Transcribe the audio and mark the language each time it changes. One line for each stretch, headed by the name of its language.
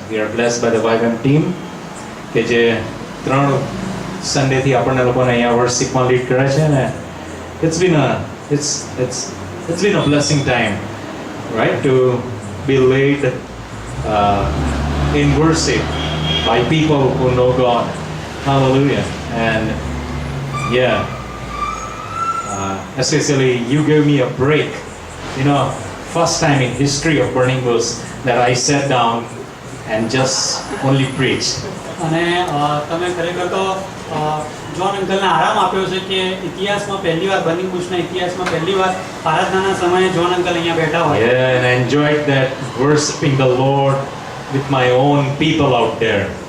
English: We are blessed by the YWAM team
Gujarati: કે જે 3 Sunday થી આપણને લોકોને અહીંયા વર્શિપમાં લીડ કરે છે ને
English: it's been a blessing time, right, to be led in worship by people who know God. Hallelujah. And especially you gave me a break, first time in history of Burning Bush that I sat down and just only preached.
Gujarati: અને તમે ખરેખર તો John અંકલને આરામ આપ્યો છે કે ઇતિહાસમાં પહેલીવાર બર્નિંગ બુશના ઇતિહાસમાં પહેલીવાર આરાધનાના સમયે જોન અંકલ અહીંયા બેઠા હોય.
English: Yeah, and I enjoyed that worshiping the Lord with my own people out there.